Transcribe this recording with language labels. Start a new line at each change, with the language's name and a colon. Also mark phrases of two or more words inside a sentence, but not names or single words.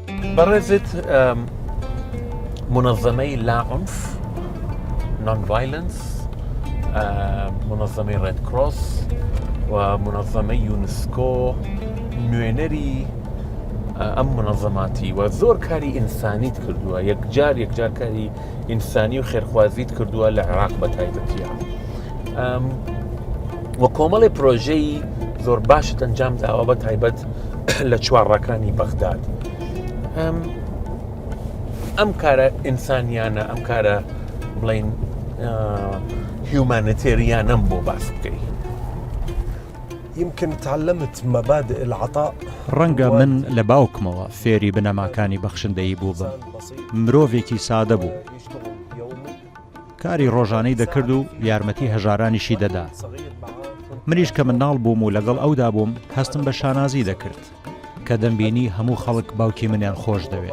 Arabic: برزت منظمي لا عنف
English: non violence,
Arabic: منظمي ريد كروس ومنظمي يونسكو
Central Kurdish: نوێنەری ئەم منظماتی و زۆر کاری ئینسانیت کردووە، یەکجار کاری ئینسانی و خێرخوازیت کردووە لە عێراق بە تایبەتیە و کۆمەڵی پرۆژەی زۆر باشت ئەنجام داوە بە تایبەت لە چوارڕەکانی بەغداد. ئەم کارە ئینسانیانە، ئەم کارە بڵین هیومانیتێریانم بۆ باس بکەی.
Arabic: يمكن تعلمت مبادئ العطاء.
Central Kurdish: ڕەنگە من لە باوکمەوە فێری بنەماکانی بەخشندەیی بوو بم. مرۆڤێکی سادە بوو، کاری ڕۆژانەی دەکرد و یارمەتی هەژارانیشی دەدا. منیش کە مناڵ بووم و لەگەڵ ئەودا بووم هەستم بە شانازی دەکرد کە دەمبینی هەموو خەڵک باوکی منیان خۆش دەوێت.